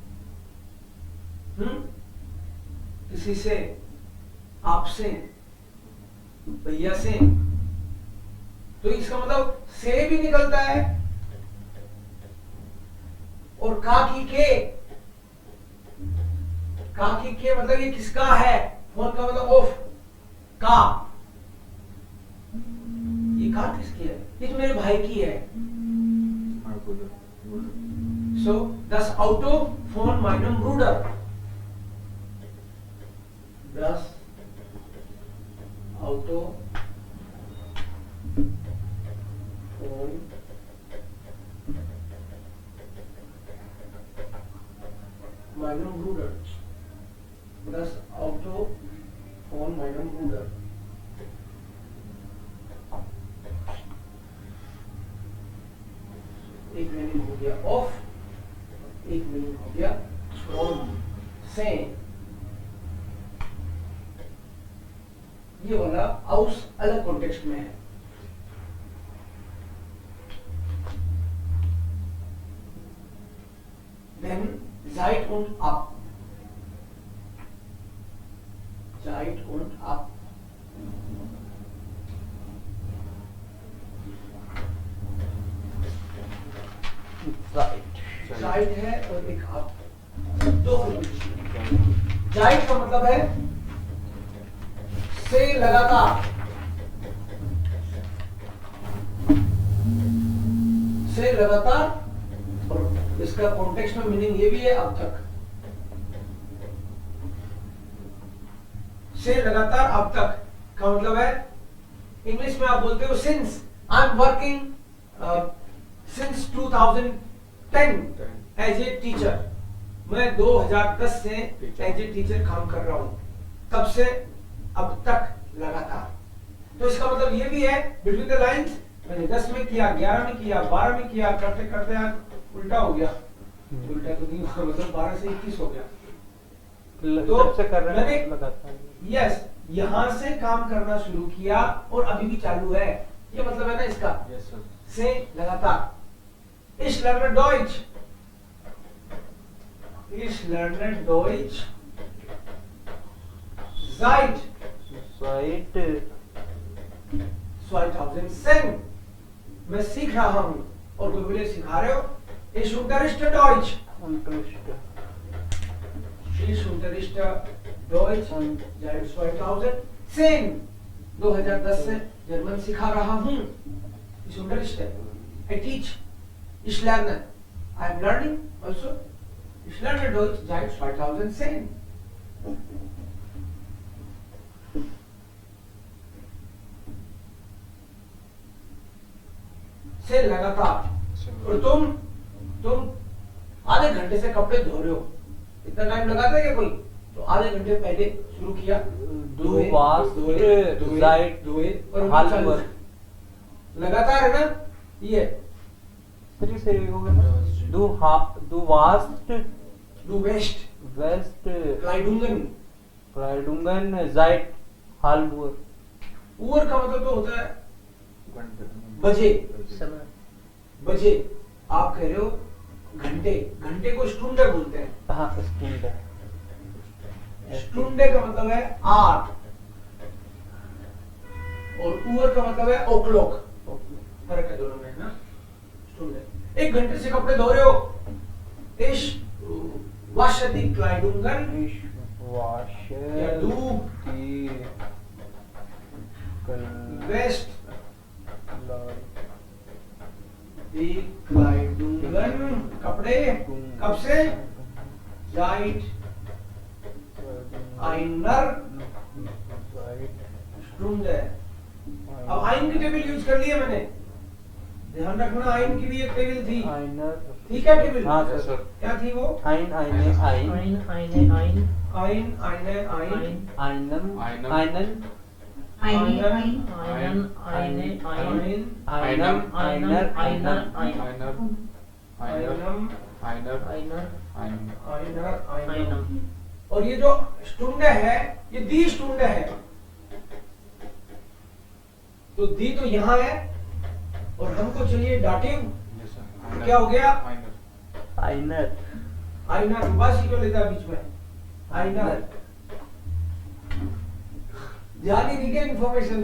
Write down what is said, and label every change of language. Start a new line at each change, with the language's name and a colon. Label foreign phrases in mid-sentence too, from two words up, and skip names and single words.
Hindi: किसी से, आपसे, भैया से, तो इसका मतलब से भी निकलता है। और काकी के मतलब ये किसका है? फोन का मतलब ऑफ का। ये का किसकी है? ये तो मेरे भाई की है।
German: So, das Auto von meinem Bruder. Das Auto von meinem Bruder. Das Auto von meinem Bruder.
Hindi: एक मीनिंग हो गया ऑफ, एक मीनिंग हो गया फ्रॉम, से। ये वाला हाउस अलग कॉन्टेक्स्ट में है।
German: Then Zeit und ab. Zeit und ab.
Hindi: राइट। जाइट है और एक आप, दो जाइट का मतलब है से लगातार, से लगातार। और इसका कॉन्टेक्स्ट में मीनिंग ये भी है अब तक, से लगातार अब तक का मतलब है, इंग्लिश में आप बोलते हो सिंस।
English: I am working since 2010 as a teacher.
Hindi: मैं 2010 से
English: as a teacher
Hindi: काम कर रहा हूँ, तब से अब तक लगातार। तो इसका मतलब ये भी है
English: between the lines,
Hindi: मैंने 10 में किया, 11 में किया, 12 में किया, करते करते यार उल्टा हो गया। उल्टा तो नहीं हुआ, मतलब 12 से 21 हो गया। तो जब से कर रहे मैंने हैं लगातार। यस यहाँ से काम करना शुरू किया और अभी भी चालू है, ये मतलब है ना इसका।
English: Yes sir.
Hindi: से लगातार।
German: Ich lerne Deutsch. Ich lerne Deutsch seit साइट 2010।
Hindi: मैं सीख रहा हूँ और कोई बोले सिखा रहे हो।
German: Ich unterrichte Deutsch. Ich unterrichte Deutsch seit 2010।
Hindi: 2010 से जर्मन सिखा रहा हूँ।
German: Ich unterrichte.
English: I teach.
German: Ich lerne.
English: I am learning also.
German: Ich lerne Deutsch seit 2010।
Hindi: से लगातार। और तुम आधे घंटे से कपड़े धो रहे हो, इतना टाइम लगाता है क्या कोई? तो आधे घंटे पहले शुरू किया,
German: Du warst seit
Hindi: और
German: halb
Hindi: चालू है। लगातार है ना ये। सही से होगा ना।
German: Du warst Du west West Kleidungen। Kleidungen seit halb Uhr।
Hindi: उर का मतलब तो होता है घंटे। बजे। समय। बजे आप कह रहे हो घंटे, घंटे को स्टूंडे बोलते हैं। हाँ स्टूडेंट है। स्टूंडे का मतलब है आर और उर का मतलब है ओक्लॉक। फर्क है दोनों में, है ना। स्टूंडे। 1 घंटे से कपड़े धो रहे हो।
German: Ich wasche die Kleidungen। Ich wasche या du die wäschst die Kleidungen।
Hindi: कपड़े कब से?
German: Seit einer Stunde।
Hindi: अब आइन की टेबल यूज कर लिया मैंने, ध्यान रखना आइन की भी एक टेबल थी। ठीक है टेबल? हाँ
English: Yes, sir।
Hindi: क्या थी वो?
German: Ein, eine, ein, Ein, eine, ein, ein, eine, ein, ein, einen, Einen. einen, Eine, ein, einen, eine, ein, आइन, einem, einer, einer, ein, Einer. Einer. आइनम, Einer. einer, Ein. einer, einem. einem,
Hindi: और ये जो स्टूंडे है ये दी स्टूंडे है। तो दी तो यहाँ है और हमको चाहिए डाटिव।
English: Yes, sir। Einer।
Hindi: क्या हो गया?
German: Einer। einer,
Hindi: आइनर उबासी क्यों लेता है बीच में? आइनर जानी नहीं क्या इन्फॉर्मेशन?